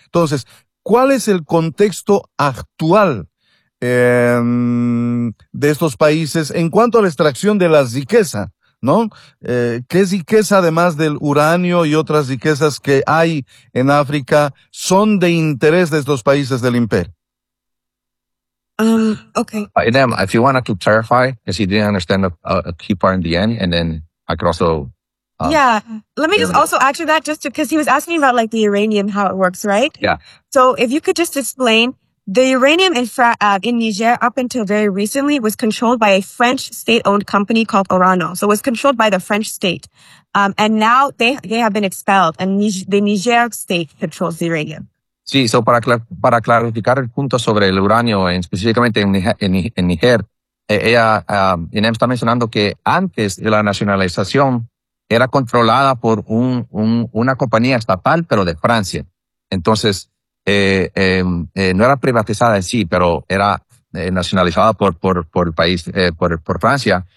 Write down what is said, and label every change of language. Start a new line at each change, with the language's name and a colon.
Spanish: Entonces, ¿cuál es el contexto actual de estos países en cuanto a la extracción de la riqueza, ¿no? ¿Qué riqueza, además del uranio y otras riquezas que hay en África, son de interés de estos países del imperio?
English: Okay. And then if you want to clarify, because you didn't understand a key part in the end, and then I could also. Yeah. Let me just also ask you that just because he was asking about like the uranium, how it works, right? Yeah. So if you could just explain the uranium in Niger up until very recently was controlled by a French state owned company called Orano. So it was controlled by the French state. And now they have been expelled and the Niger state controls the uranium.
Spanish: Sí, so para clarificar el punto sobre el uranio, específicamente en Níger, Inem está mencionando que antes de la nacionalización era controlada por una compañía estatal, pero de Francia. Entonces, no era privatizada en sí, pero era nacionalizada por el país, por Francia.